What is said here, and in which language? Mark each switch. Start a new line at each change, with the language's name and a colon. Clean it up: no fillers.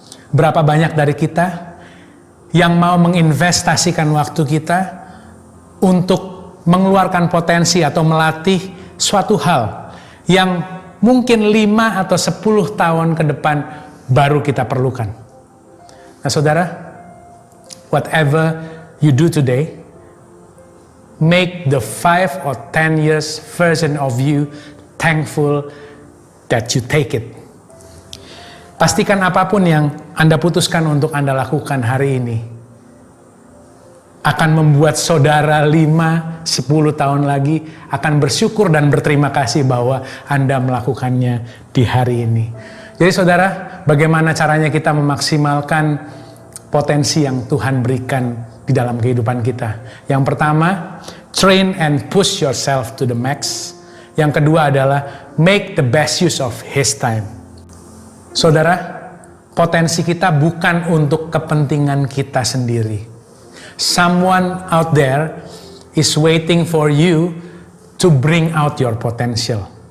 Indonesian: Berapa banyak dari kita yang mau menginvestasikan waktu kita untuk mengeluarkan potensi atau melatih suatu hal yang mungkin 5 atau 10 tahun ke depan baru kita perlukan. Nah saudara,
English: whatever you do today, make the 5 or 10 years version of you thankful that you take it.
Indonesian: Pastikan apapun yang Anda putuskan untuk Anda lakukan hari ini akan membuat saudara 5-10 tahun lagi akan bersyukur dan berterima kasih bahwa Anda melakukannya di hari ini. Jadi saudara, bagaimana caranya kita memaksimalkan potensi yang Tuhan berikan di dalam kehidupan kita? Yang pertama,
English: train and push yourself to the max.
Indonesian: Yang kedua adalah
English: make the best use of His time.
Indonesian: Saudara, potensi kita bukan untuk kepentingan kita sendiri.
English: Someone out there is waiting for you to bring out your potential.